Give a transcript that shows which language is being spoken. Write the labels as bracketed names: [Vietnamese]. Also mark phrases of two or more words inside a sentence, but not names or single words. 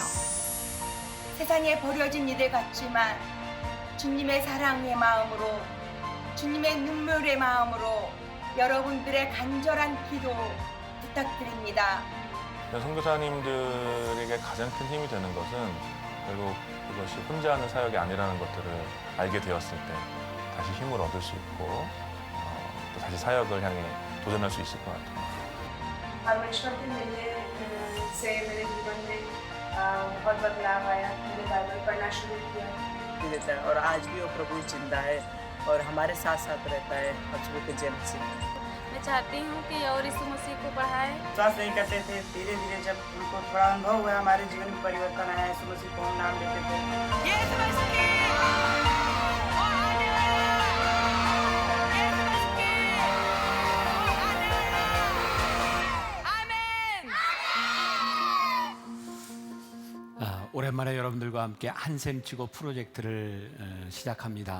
[Korean] 세상에 버려진 이들 같지만 주님의 사랑의 마음으로, 주님의 눈물의 마음으로 여러분들의 간절한 기도 부탁드립니다. 선교사님들에게 가장 큰 힘이 되는 것은 결국 그것이 혼자 하는 사역이 아니라는 것들을 알게 되었을 때 다시 힘을 얻을 수 있고 또 다시 사역을 향해 도전할 수 있을 것 같아요. [Hindi] परमेश्वर के मिलने से मेरे जीवन में बहुत बदलाव आया। मैंने बाइबल पढ़ना शुरू किया। देता है और आज भी वो प्रभु जिंदा है और हमारे साथ साथ रहता है बचपन के जन्म से। मैं चाहती हूँ कि और यीशु मसीह को बढ़ाए। विश्वास नहीं करते थे, धीरे धीरे जब उनको थोड़ा अनुभव हुआ हमारे जीवन में परिवर्तन आया, यीशु मसीह को हम नाम लेते थे। [Korean] 오랜만에 여러분들과 함께 한샘치고 프로젝트를 시작합니다.